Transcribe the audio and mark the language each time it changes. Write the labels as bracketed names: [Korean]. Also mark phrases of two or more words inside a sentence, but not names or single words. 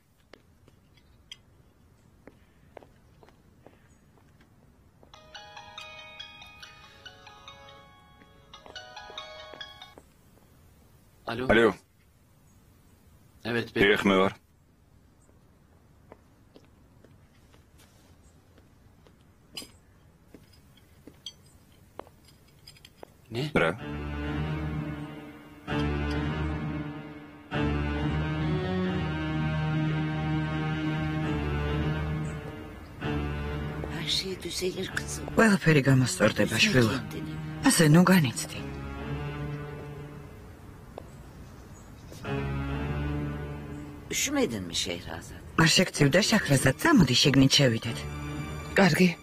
[Georgian] ალო? [Turkish] Evet, [Georgian] დიახ, მე ვარ. [Turkish] Ne? [Georgian] რა? [Turkish] Her şey düzelir kızım. [Georgian] ყველაფერი გამოსწორდება, შვილო. ასე ნუ განიცდი. [Turkish] Üşümedin mi Şehrazat? [Georgian] არ შეგწევდა შახრაზად, წამოდი შეგნით შევიდეთ. კარგი.